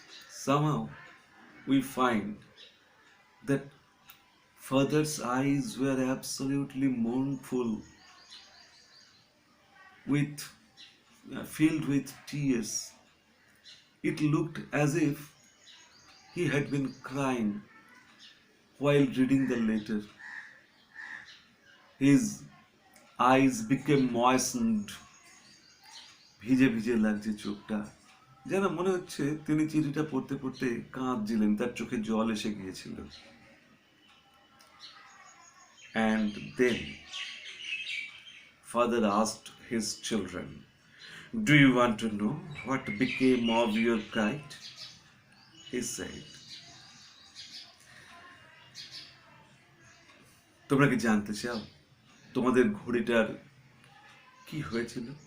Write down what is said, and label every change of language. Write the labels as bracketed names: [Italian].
[English] Somehow we find that father's eyes were absolutely mournful, filled with tears. It looked as if he had been crying while reading the letter. His eyes became moistened. [Bangla] ভিজে ভিজে লাগছে চোখটা, যেন মনে হচ্ছে তিনি চিঠিটা পড়তে পড়তে কাঁদছিলেন, তার চোখে জল এসে গিয়েছিল. [English] And then father asked his children, "Do you want to know what became of your kite?" He said, [Bangla] তোমরা কি জানতে চাও তোমাদের ঘড়িটার কি হয়েছিল?